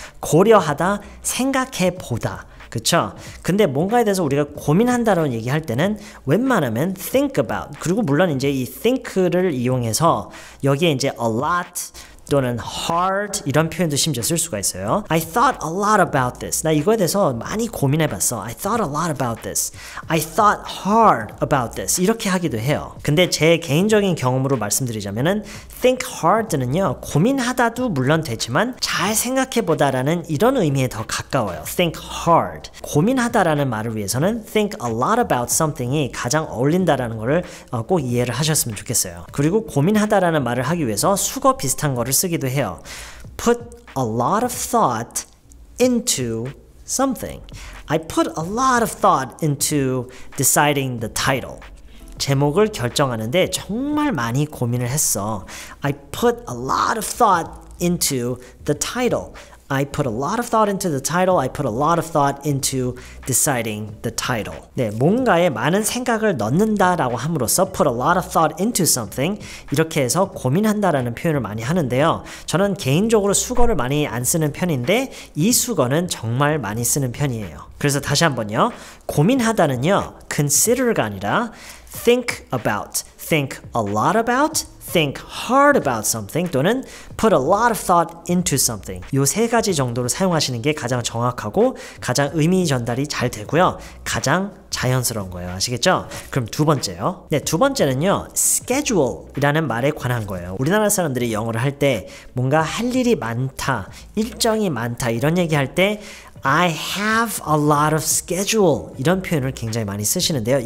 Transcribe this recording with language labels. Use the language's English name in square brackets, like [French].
[Korean] 고려하다, 생각해보다. 그쵸? 근데 뭔가에 대해서 우리가 고민한다라는 얘기할 때는 웬만하면 think about, 그리고 물론 이제 이 think를 이용해서 여기에 이제 a lot 또는 hard 이런 표현도 심지어 쓸 수가 있어요. [English] I thought a lot about this. [Korean] 나 이거에 대해서 많이 고민해봤어. [English] I thought a lot about this. I thought hard about this. [Korean] 이렇게 하기도 해요. 근데 제 개인적인 경험으로 말씀드리자면은 think hard는요, 고민하다도 물론 되지만 잘 생각해보다라는 이런 의미에 더 가까워요. [English] think hard. [Korean] 고민하다라는 말을 위해서는 think a lot about something이 가장 어울린다라는 거를 꼭 이해를 하셨으면 좋겠어요. 그리고 고민하다라는 말을 하기 위해서 수거 비슷한 거를 쓰기도 해요. [English] Put a lot of thought into something. I put a lot of thought into deciding the title. [Korean] 제목을 결정하는데 정말 많이 고민을 했어. [English] I put a lot of thought into the title. I put a lot of thought into the title. I put a lot of thought into deciding the title. [Korean] 네, 뭔가에 많은 생각을 넣는다라고 함으로써 [English] put a lot of thought into something [Korean] 이렇게 해서 고민한다라는 표현을 많이 하는데요. 저는 개인적으로 수거를 많이 안 쓰는 편인데 이 수거는 정말 많이 쓰는 편이에요. 그래서 다시 한번요. 고민하다는요, [English] consider가 아니라 think about, think a lot about, think hard about something 또는 put a lot of thought into something. [Korean] 이 세 가지 정도로 사용하시는 게 가장 정확하고 가장 의미 전달이 잘 되고요. 가장 자연스러운 거예요. 아시겠죠? 그럼 두 번째요. 네, 두 번째는요, schedule이라는 말에 관한 거예요. 우리나라 사람들이 영어를 할 때 뭔가 할 일이 많다, 일정이 많다 이런 얘기할 때 [English] I have a lot of schedule [Korean] 이런 표현을 굉장히 많이 쓰시는데요.